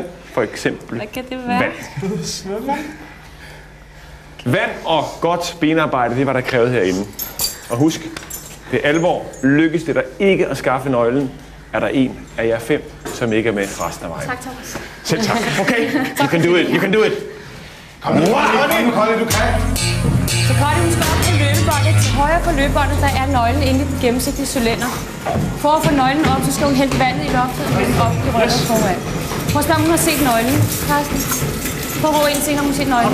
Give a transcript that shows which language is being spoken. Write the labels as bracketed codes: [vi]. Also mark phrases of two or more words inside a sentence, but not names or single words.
[da] For eksempel hvad kan det være? Vand. Vand og godt benarbejde, det var der krævet herinde. Og husk, det er alvor. Lykkes det der ikke at skaffe nøglen, er der en af jer 5, som ikke er med resten af vejen. Tak, Thomas. Selv tak. [en] Okay, you can do it. You can do it. [da] Kom nu, Connie, du kan. Så Connie, hun skal op til løbebåndet. Til højre på løbebåndet, der er nøglen inde i den gennemsigtige cylinder. For at få nøglen op, så skal hun hælde vandet i loftet og hælde op i røret foran. Prøv at spørge, om hun har set nøglen, Carsten. Prøv at råbe ind til, om hun har set nøglen.